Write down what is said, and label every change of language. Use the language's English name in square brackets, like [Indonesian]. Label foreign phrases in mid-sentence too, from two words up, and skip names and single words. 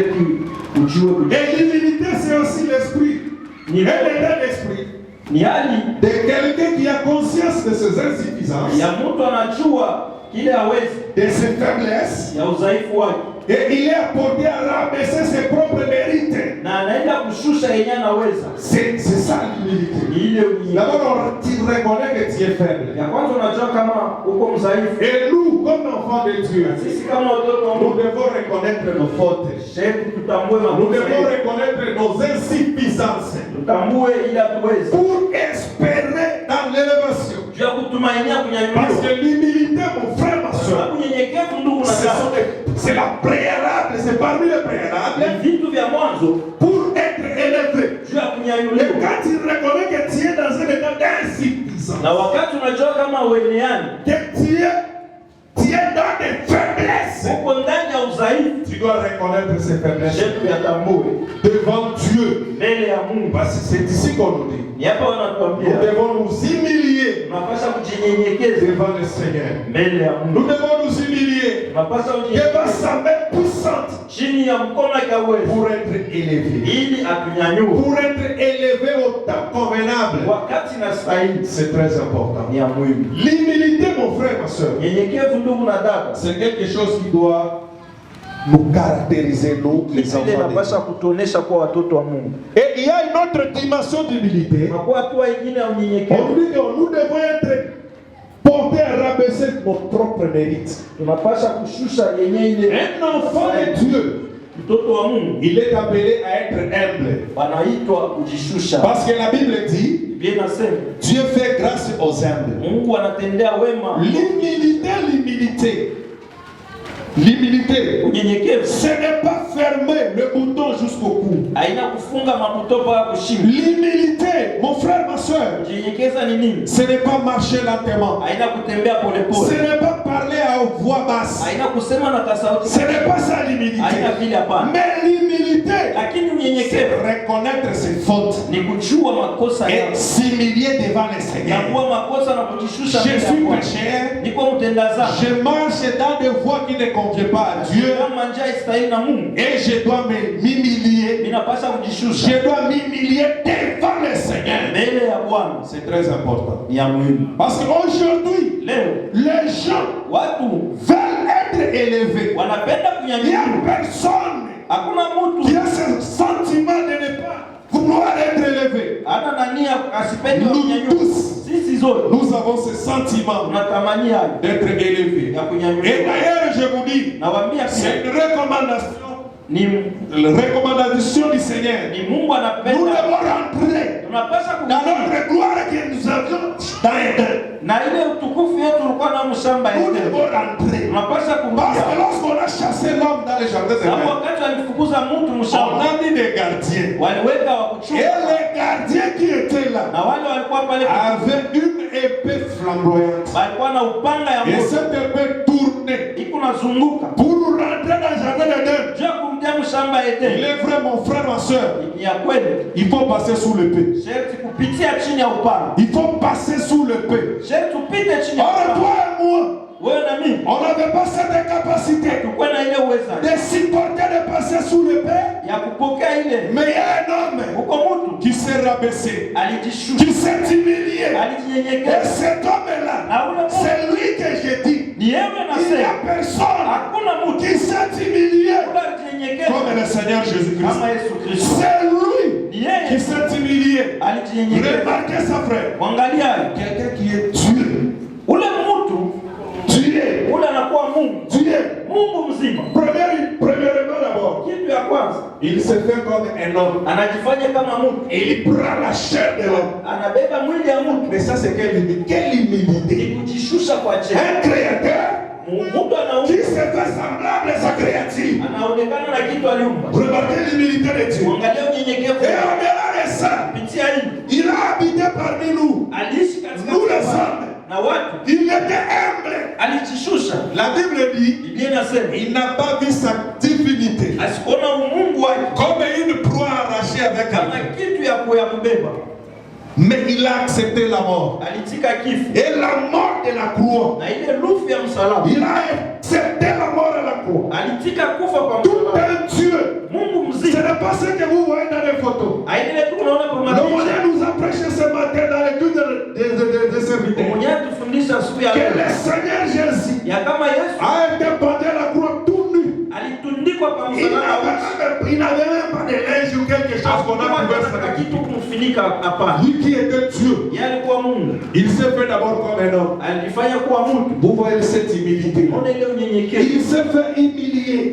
[French] Et l'humilité, c'est aussi l'esprit. Et l'état d'esprit de quelqu'un qui a conscience de ses insuffisances, de ses faiblesses, Et il est apporté à rabaisser ses propres mérites. [Swahili] Na anaenda kushusha yenye anaweza. [French] C'est ça l'humilité. D'abord, tu reconnais que tu es faible. [Swahili] Ya kwanza unajua kama uko mdhaifu. [French] Et nous, comme enfants de Dieu, [Swahili] Sisi kama watoto wa [French] nous [Swahili] Mungu [French] devons reconnaître nos fautes. [Swahili] tutambue [French] Nous [Swahili] makosa [French] devons [Swahili] yetu. [French] reconnaître nos insuffisances [Swahili] Tutambue ili hatuwezi. [French] pour espérer dans l'élévation. [Swahili] Juu ya kutumainia [French] Parce [Swahili] kunyanyuliwa. [French] que l'humilité, mon frère, ma soeur, [Swahili] Sababu unyenyekevu ndugu na dada, [French] c'est la préalable, c'est parmi les préalables [Swahili] ni vitu vya mwanzo [French] pour être élevé. [Swahili] juu ya [French] Et [Swahili] kunyanyuliwa. [French] quand tu reconnais que tu es dans un état d'insuffisance, [Swahili] Na wakati unajua kama ueleani [French] que tu es dans des faiblesses, [Swahili] uko ndani ya udhaifu, [French] tu dois reconnaître ces faiblesses [Swahili] shetu yatambue [French] devant Dieu. [Swahili] mbele ya Mungu. [French] Parce que c'est ici qu'on nous dit. [Swahili] Ni hapa [French] Nous [Swahili] wanatuambia [French] devons nous humilier [Swahili] tunapaswa kujinyenyekeza [French] devant le Seigneur. [Swahili] mbele ya [French] Nous [Swahili] Mungu. [French] devons nous humilier [Swahili] Tunapaswa [French] devant [Swahili] kujinyenyekeza [French] sa main puissante [Swahili] chini ya mkono wake wa uwezo [French] pour être élevé. [Swahili] ili atunyanyue [French] Pour être élevé au temps convenable. [Swahili] wakati na stahili. [French] C'est très important. [Swahili] Ni ya muhimu. [French] L'humilité, mon frère, ma soeur, [Swahili] Nyenyekevu ndugu na dada, [French] c'est quelque chose qui doit nous caractériser, nous, les [Swahili] ile [French] enfants de Dieu. [Swahili] inapaswa kutuonesha kuwa watoto wa Mungu. [French] Et il y a une autre dimension d'humilité. [Swahili] Na kwa hatua ingine ya [French] On [Swahili] unyenyekevu [French] nous dit que nous devons être portés à rabaisser nos propres mérites. [Swahili] tunapaswa kushusha yenye ile. [French] Un enfant de Dieu, [Swahili] Mtoto wa Mungu [French] il est appelé à être humble. [Swahili] wanaitwa kujishusha. [French] Parce que la Bible dit, [Swahili] Biblia inasema [French] Dieu fait grâce aux humbles. [Swahili] Mungu anatendea wema. [French] L'humilité, l'humilité, [Swahili] Unyenyekevu [French] ce n'est pas fermer le bouton jusqu'au cou. [Swahili] haina kufunga mabuto mpaka kushinda. [French] L'humilité, mon frère, ma soeur, [Swahili] Kunyenyekeza ni nini? [French] ce n'est pas marcher lentement. [Swahili] Haina kutembea [French] Ce [Swahili] polepole, [French] n'est pas parler à voix basse. [Swahili] haina kusema na kasauti, [French] Ce n'est pas ça l'humilité. [Swahili] haina vile, hapana. [French] Mais l'humilité, [Swahili] Lakini [French] c'est [Swahili] unyenyekevu [French] reconnaître ses fautes [Swahili] ni kujua makosa [French] et [Swahili] yako [French] s'humilier devant le [Swahili] na [French] Seigneur. [Swahili] kuwa makosa na kujishusha [French] Je [Swahili] mbele ya [French] suis [Swahili] Bwana. [French] pécheur. [Swahili] Niko mtenda dhambi, [French] Je marche dans des voies qui ne conviennent pas à Dieu. [Swahili] kama njia istahili na Mungu, [French] Et je dois m'humilier. [Swahili] ninapaswa kujishusha [French] Je dois m'humilier devant le Seigneur. [Swahili] mbele ya Bwana. [French] C'est très important. [Swahili] Ni ya muhimu. [French] Parce qu'aujourd'hui, [Swahili] Leo [French] les gens [Swahili] watu [French] veulent être élevés. [Swahili] wanapenda [French] Il n'y a [Swahili] kunyanyuliwa. [French] personne [Swahili] Hakuna [French] qui [Swahili] mtu [French] a ce sentiment de ne pas vouloir être élevé. [Swahili] hana nania asipendi [French] Nous [Swahili] kunyanyuliwa. [French] tous, [Swahili] Sisi zote [French] nous avons ce sentiment [Swahili] tunatamani hayo [French] d'être élevés. [Swahili] ya [French] Et [Swahili] kunyanyuliwa. [French] d'ailleurs, je vous dis, [Swahili] Nawaambia [French] c'est [Swahili] pia [French] une recommandation, [Swahili] ni [French] la recommandation du Seigneur. [Swahili] Mungu [French] Nous [Swahili] anapenda [French] devons rentrer [Swahili] tunapaswa [French] dans [Swahili] kuingia [French] notre gloire que nous avions dans Éden. [Swahili] na ile utukufu yetu ulikuwa na mshamba [French] Nous [Swahili] yetu. [French] devons rentrer. [Swahili] Tunapaswa [French] Parce que [Swahili] kuingia. [French] lorsqu'on a chassé l'homme dans les jardins [Swahili] Na [French] d'Éden, [Swahili] wakati walifukuza mtu [French] on [Swahili] mshamba, [French] a mis des gardiens. [Swahili] waliweka wa [French] Et [Swahili] kuchunga [French] les gardiens qui étaient là [Swahili] na wale walikuwa pale [French] avaient une épée flamboyante. [Swahili] walikuwa na upanga ya [French] Et [Swahili] moto [French] cette épée tournait [Swahili] iko nazunguka [French] pour rentrer dans le jardin d'Éden. [Swahili] juu ya kumjia mshamba [French] Il [Swahili] Edeni. [French] est vrai, mon frère, ma soeur, [Swahili] Ni ya kweli, [French] il faut passer sous l'épée. [Swahili] sherti kupitia chini ya upanga, [French] Il faut passer sous l'épée. [Swahili] sherti upite chini ya [French] Or, [Swahili] upanga. [French] toi et moi, [Swahili] Wewe na mimi [French] on n'avait pas cette capacité [Swahili] tukuwe na ile uweza [French] de supporter de passer sous l'épée. [Swahili] ya kupokea ile. [French] Mais il y a un homme [Swahili] Uko mtu [French] qui s'est rabaissé, [Swahili] alijishusha, [French] qui s'est humilié. Et [Swahili] alijinyenyekeza, [French] cet homme-là, [Swahili] na ule mtu [French] c'est lui que je dis. [Swahili] ni yewe [French] Il n'y [Swahili] nasema, [French] a personne [Swahili] hakuna mtu [French] qui s'est humilié [Swahili] ule alijinyenyekeza [French] comme le Seigneur Jésus-Christ. [Swahili] kama Yesu Kristo. [French] C'est lui [Swahili] Ni yeye [French] qui s'est humilié. [Swahili] alijinyenyekeza. [French] Remarquez ça, frère. [Swahili] Mwangalia [French] Quelqu'un qui est Dieu. [Swahili] ule mtu [French] Dieu. [Swahili] ule anakuwa Mungu, [French] Dieu. [Swahili] Mungu mzima. [French] Premièrement d'abord, [Swahili] Kitu ya kwanza [French] il se fait comme un homme. [Swahili] anajifanya kama mtu, [French] Et il prend la chair de l'homme. [Swahili] anabeba mwili ya mtu, [French] Mais ça, c'est quelle humilité? Quelle humilité. [Swahili] ni kujishusha kwa chini. [French] Un créateur [Swahili] Mtu anaumba, [French] qui se fait semblable à sa créature. [Swahili] anaonekana na kitu aliumba. [French] Remarquez l'humilité de Dieu. [Swahili] Mwangalia unyenyekevu [French] Et au-delà de ça, [Swahili] kupitia hili, [French] il a habité parmi nous. [Swahili] aliishi katika [French] Nous les [Swahili] watu [French] hommes. [Swahili] na watu, [French] Il était humble. [Swahili] alijishusha. [French] La Bible dit, [Swahili] Biblia inasema [French] il n'a pas vu sa divinité [Swahili] asikuona umungu wake [French] comme une proie arrachée avec [Swahili] kama [French] un. [Swahili] kitu ya kubeba, [French] Mais il a accepté la mort. [Swahili] alitika kifo [French] Et la mort de la croix. [Swahili] na ile lufu ya msalaba, [French] Il a accepté la mort de la croix. [Swahili] alitika kufa kwa [French] Tout [Swahili] msalaba. [French] un Dieu. [Swahili] Mungu [French] Ce [Swahili] mzima [French] n'est pas ce que vous voyez dans les photos. [Swahili] aile tu unaona kwa [French] Le [Swahili] mapicha. [French] modèle nous a prêché ce matin dans l'étude des serviteurs. [Swahili] Mwenyewe tufundisha siku ya [French] Que [Swahili] leo [French] le Seigneur Jésus [Swahili] ya kama Yesu [French] a été pendu à la croix tout nu. [Swahili] alitundikwa [French] Il n'avait même pas de linge ou quelque chose qu'on a couvert sa tête. Lui qui était Dieu, il s'est fait d'abord comme un homme. Vous voyez cette humilité. Il s'est fait humilier.